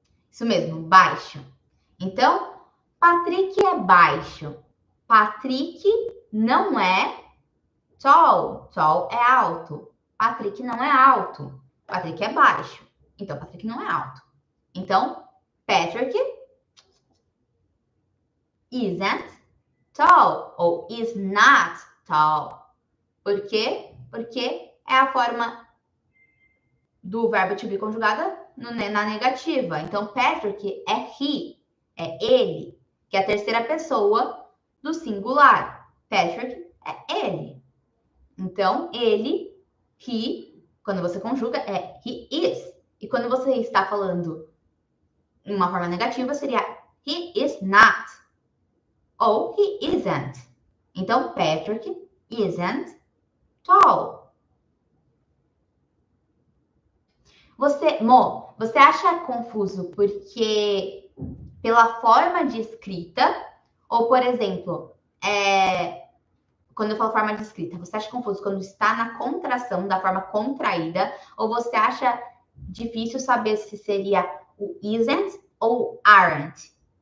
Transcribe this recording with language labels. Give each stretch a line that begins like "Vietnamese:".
Portuguese: Isso mesmo, baixo. Então, Patrick é baixo. Patrick não é tall. Tall é alto. Patrick não é alto. Patrick é baixo. Então, Patrick não é alto.
English: Então, Patrick isn't tall ou is not tall.
Portuguese: Por quê? Porque é a forma do verbo to be conjugada na negativa. Então, Patrick é he, é ele, que é a terceira pessoa do singular. Patrick é ele. Então, ele, he, quando você conjuga, é he is. E quando você está falando em uma forma negativa, seria he is not ou he isn't.
English: Então, Patrick isn't tall.
Portuguese: Você acha confuso porque pela forma de escrita ou, por exemplo, quando eu falo forma de escrita, você acha confuso quando está na contração da forma contraída ou você acha difícil saber se seria o isn't ou aren't?